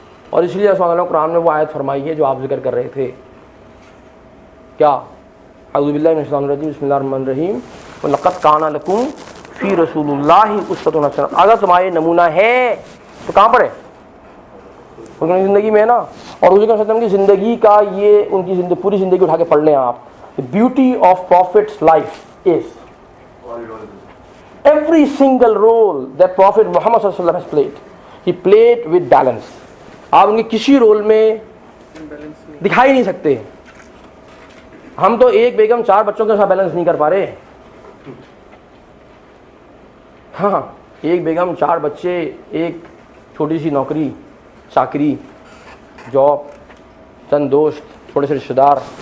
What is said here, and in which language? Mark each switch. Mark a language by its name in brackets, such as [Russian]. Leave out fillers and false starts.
[Urdu] اور اس لیے اللہ قرآن میں وہ آیت فرمائی ہے جو آپ ذکر کر رہے تھے. کیا؟ [Arabic] اعوذ باللہ من الشیطان الرجیم, بسم اللہ الرحمن الرحیم. وَلَقَدْ كَانَ لَكُمْ فِي رَسُولِ اللَّهِ أُسْوَةٌ حَسَنَةٌ. [Urdu] اگر تمہارے نمونہ ہے تو کہاں پر ہے؟ ان کی زندگی میں ہے نا. اور حضور صلی اللہ علیہ وسلم کی زندگی کا یہ ان کی پوری زندگی اٹھا کے پڑھ لیں آپ. [English] The beauty of Prophet's life is every single role that Prophet Muhammad صلی اللہ علیہ وسلم has played, he played with balance. [Urdu] آپ ان کے کسی رول میں دکھائی نہیں سکتے. ہم تو ایک بیگم 4 بچوں کے ساتھ بیلنس نہیں کر پا رہے. ہاں, ایک بیگم 4 بچے, ایک چھوٹی سی نوکری چاکری جاب, چند دوست, تھوڑے سے رشتہ دار.